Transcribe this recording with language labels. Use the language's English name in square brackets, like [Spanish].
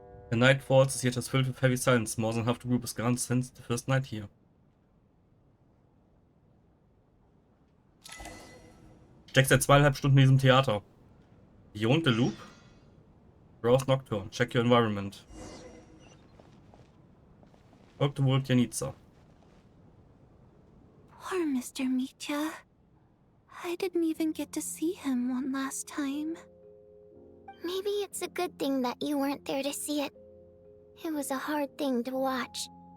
[English] The night falls, the theater is filled with heavy silence. More than half the group is gone since the first night here. [German] Steckst seit 2,5 Stunden in diesem Theater. [English] Beyond the loop? Browse Nocturne. Check your environment. [German] Folgte wohl Janica. [English] Poor Mr. Mitya. I didn't even get to see him one last time. Maybe it's a good thing that you weren't there to see it. It was a hard thing to watch.